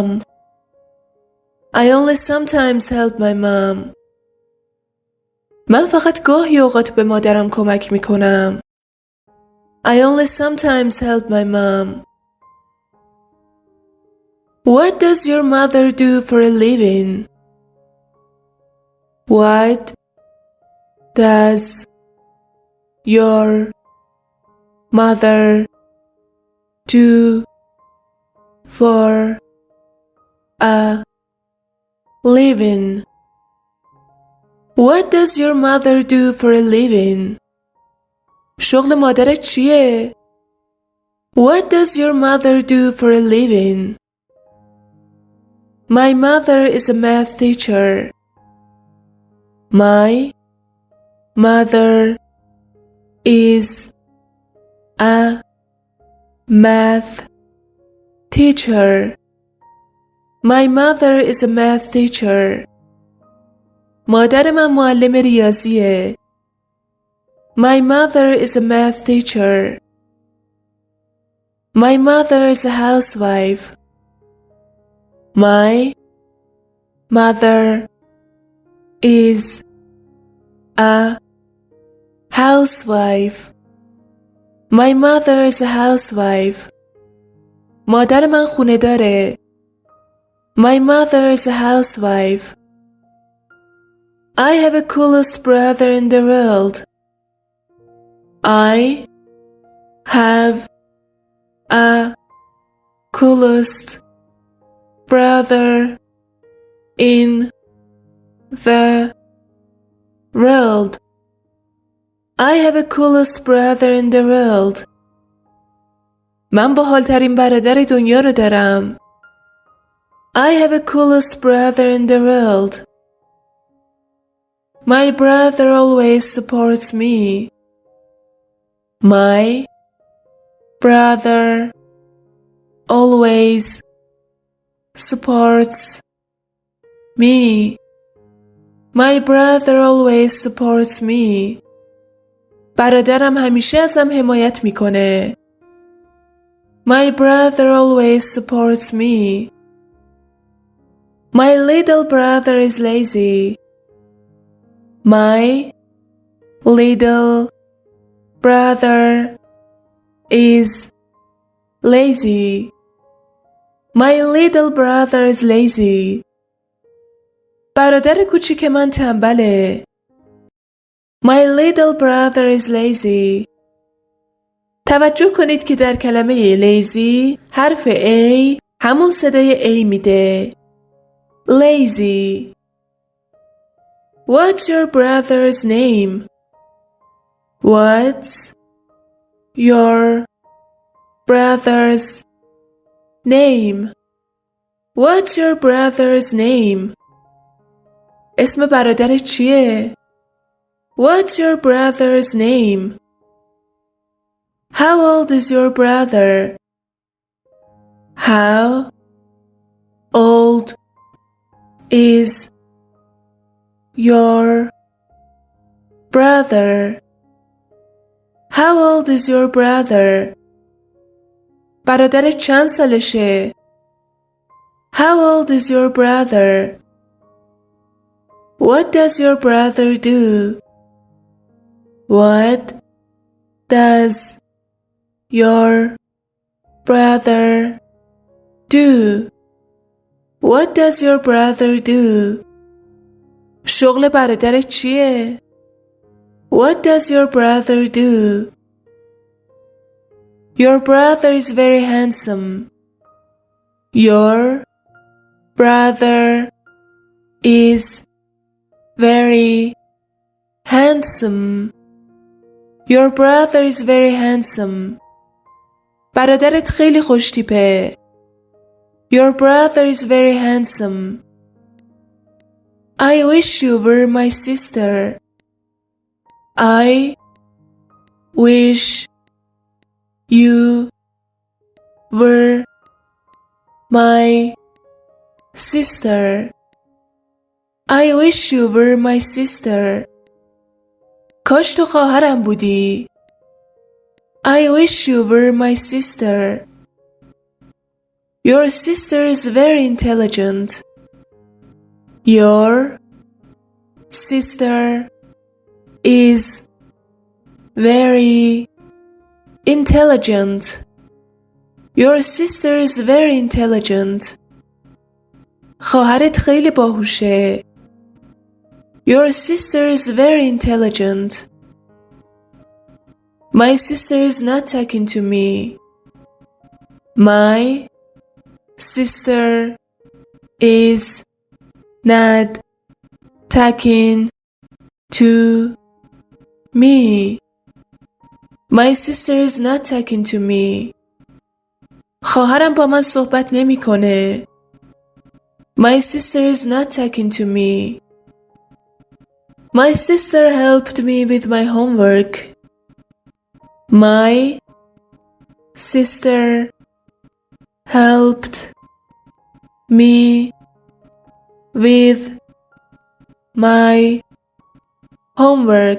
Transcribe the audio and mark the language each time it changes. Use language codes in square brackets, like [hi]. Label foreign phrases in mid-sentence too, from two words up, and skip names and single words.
[en] I only sometimes help my mom. [fa] من فقط گاهی اوقات به مادرم کمک میکنم. [en] I only sometimes help my mom. What does your mother do for a living? What does your mother do for a living? What does your mother do for a living? [fa] شغل مادرت چیه؟ [en] What does your mother do for a living? My mother is a math teacher. My mother is a math teacher. My mother is a math teacher. [fa] مادر من معلم ریاضیه. [en] My mother is a math teacher. My mother is a housewife. My mother is a housewife. My mother is a housewife. [fa] مادر من خونه داره. [en] My mother is a housewife. I have a coolest brother in the world. I have a coolest brother in the world. I have a coolest brother in the world. [fa] من باحال‌ترین برادر دنیا رو دارم. [en] I have a coolest brother in the world. My brother always supports me. My brother always supports me. My brother always supports me. [fa] برادرم همیشه ازم حمایت میکنه. [en] My brother always supports me. My little brother is lazy. My little brother is lazy. My little brother is lazy. [fa] برادر کوچیک من تنبله. [en] My little brother is lazy. [fa] توجه کنید که در کلمه lazy حرف A همون صدای A میده. [en] Lazy. What's your brother's name? What's your brother's name? What's your brother's name? [fa] اسم برادرت چیه؟ [en] What's your brother's name? How old is your brother? How old is your brother? How old is your brother? [fa] برادرت چند سالشه؟ [en] How old is your brother? What does your brother do? What does your brother do? What does your brother do? [fa] شغل برادرت چیه؟ [en] What does your brother do? Your brother is very handsome. Your brother is very handsome. Your brother is very handsome. [fa] برادرت خیلی خوش‌تیپه. [en] Your brother is very handsome. I wish you were my sister. I wish You were my sister. I wish you were my sister. [fa] کاش تو خواهرم بودی. [en] I wish you were my sister. Your sister is very intelligent. Your sister is very intelligent. Your sister is very intelligent. [fa] خواهرت خیلی باهوشه. [en] Your sister is very intelligent. My sister is not talking to me. My sister is not talking to me. My sister is not talking to me. [fa] خواهرم با من صحبت نمیکنه. [en] My sister is not talking to me. My sister helped me with my homework. My sister helped me with my homework.